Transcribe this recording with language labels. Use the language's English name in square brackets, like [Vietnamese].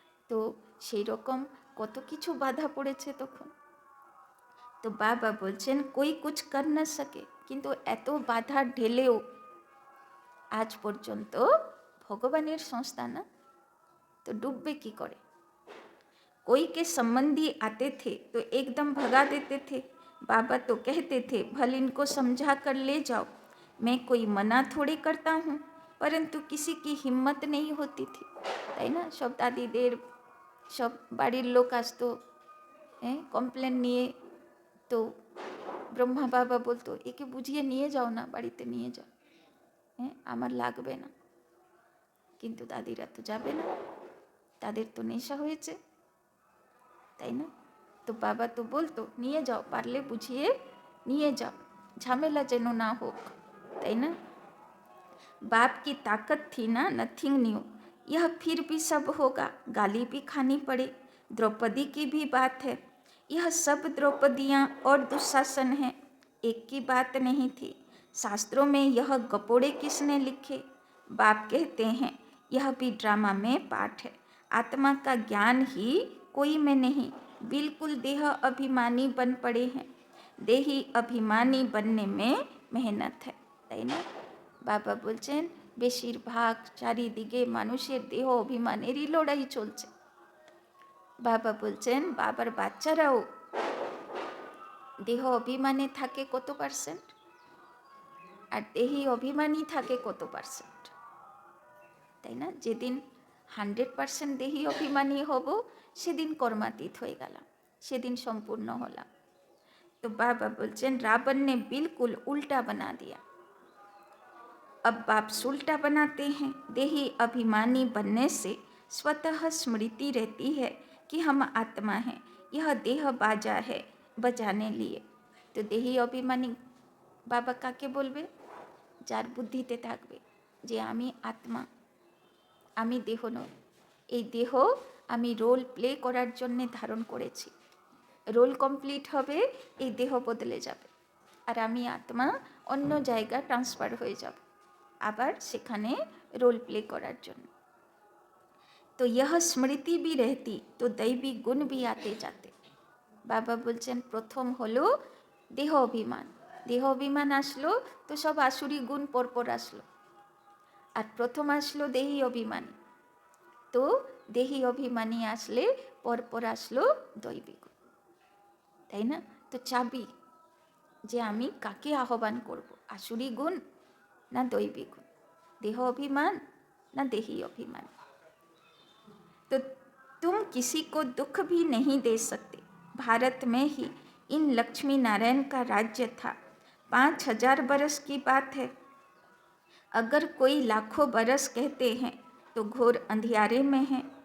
[Bangla] তো সেই রকম কত কিছু বাধা পড়েছে তখন। তো বাবা বলছেন [Hindi] কই কুছ কর না সকে, [Bangla] কিন্তু এত বাধা ঢেলেও আজ পর্যন্ত ভগবানের সংস্থা না, তো ডুববে কি করে? [Hindi] कोई के संबंधी आते थे तो एकदम भगा देते थे। बाबा तो कहते थे भल इनको समझा कर ले जाओ, मैं कोई मना थोड़ी करता हूँ, परंतु किसी की हिम्मत नहीं होती थी, [Bangla] তাই না? সব দাদিদের, সব বাড়ির লোক আসতো কমপ্লেন নিয়ে। তো ব্রহ্মা বাবা বলতো একে বুঝিয়ে নিয়ে যাও না, বাড়িতে নিয়ে যাও, আমার লাগবে না। কিন্তু দাদিরা তো যাবে না, তাদের তো নেশা হয়েছে, তাই না? তো বাবা তো বলতো নিয়ে যাও, পারলে বুঝিয়ে নিয়ে যাও, ঝামেলা যেন না হোক, তাই না? [Hindi] बाप की ताकत थी ना, नथिंग न्यू, यह फिर भी सब होगा, गाली भी खानी पड़े। द्रौपदी की भी बात है, यह सब द्रौपदियाँ और दुशासन हैं, एक की बात नहीं थी। शास्त्रों में यह गपोड़े किसने लिखे? बाप कहते हैं यह भी ड्रामा में पाठ है। आत्मा का ज्ञान ही कोई में नहीं, बिल्कुल देह अभिमानी बन पड़े हैं। देही अभिमानी बनने में मेहनत है, [Bangla] তাই না? বাবা বলছেন বেশিরভাগ চারিদিকে মানুষের দেহ অভিমানেরই লড়াই চলছে। বাবা বলছেন বাবার বাচ্চারাও দেহ অভিমানে থাকে কত পার্সেন্ট, আর দেহি অভিমানী থাকে কত পার্সেন্ট, তাই না? যেদিন 100% দেহি অভিমানী হব সেদিন কর্মাতীত হয়ে গেলাম, সেদিন সম্পূর্ণ হলাম। তো বাবা বলছেন রাবণ [Hindi] ने बिल्कुल उल्टा बना दिया। अब बाप उल्टा बनाते हैं। देही अभिमानी बनने से स्वतः स्मृति रहती है कि हम आत्मा हैं, यह देह बाजा है बजाने लिए। [Bangla] তো দেহি অভিমানী বাবা কাকে বলবে? যার বুদ্ধিতে থাকবে যে আমি আত্মা, আমি দেহ নই, এই দেহ আমি রোল প্লে করার জন্যে ধারণ করেছি, রোল কমপ্লিট হবে, এই দেহ বদলে যাবে, আর আমি আত্মা অন্য জায়গা ট্রান্সফার হয়ে যাব আবার সেখানে রোল প্লে করার জন্য। [Hindi] তো यह স্মৃতি भी रहती तो दैवी गुण भी आते जाते। [Bangla] বাবা বলছেন প্রথম হলো দেহ অভিমান, দেহ অভিমান আসলো তো সব আসুরি গুণ পরপর আসলো, আর প্রথম আসলো দেহি অভিমানী, তো দেহি অভিমানী আসলে পরপর আসলো দৈবী গুণ, তাই না? তো চাবি যে আমি কাকে আহ্বান করব, আসুরি গুণ না দৈবী গুণ, [Hindi] देह अभिमान न देही अभिमान। तो तुम किसी को दुख भी नहीं दे सकते। भारत में ही इन लक्ष्मी नारायण का राज्य था। 5000 बरस की बात है। अगर कोई लाखों बरस कहते हैं तो घोर अंधियारे में है।